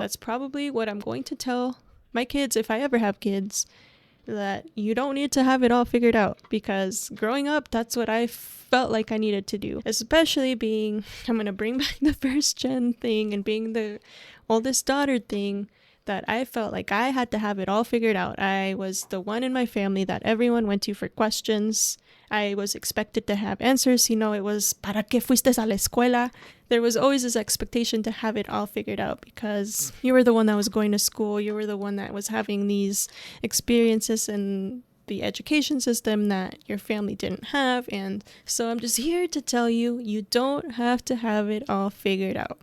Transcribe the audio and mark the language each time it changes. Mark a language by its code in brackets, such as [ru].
[en] That's probably what I'm going to tell my kids if I ever have kids, that you don't need to have it all figured out, because growing up, that's what I felt like I needed to do. Especially I'm going to bring back the first gen thing and being the oldest daughter thing, that I felt like I had to have it all figured out. I was the one in my family that everyone went to for questions. I was expected to have answers. It was, [es] ¿para qué fuiste a la escuela? [en] There was always this expectation to have it all figured out because you were the one that was going to school. You were the one that was having these experiences in the education system that your family didn't have. And so I'm just here to tell you, you don't have to have it all figured out.